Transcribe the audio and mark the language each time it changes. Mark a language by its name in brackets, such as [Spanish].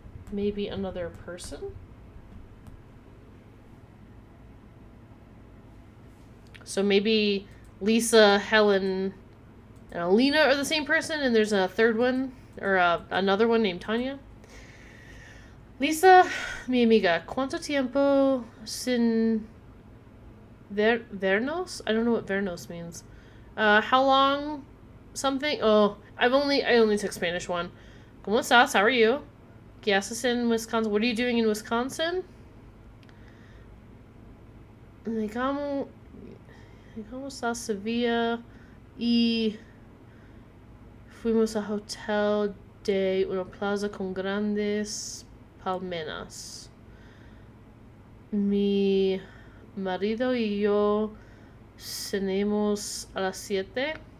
[English] Maybe another person? So maybe Lisa, Helen, and Alina are the same person, and there's a third one, or another one named Tanya. [Spanish] Lisa, mi amiga, ¿cuánto tiempo sin vernos? [English] I don't know what vernos means. How long something? Oh, I only took Spanish one. [Spanish] ¿Cómo estás? [English] How are you? [Spanish] ¿Qué haces en Wisconsin? [English] What are you doing in Wisconsin? [Spanish] Llegamos a Sevilla y fuimos al hotel de una plaza con grandes palmeras. Mi marido y yo cenamos a las 7.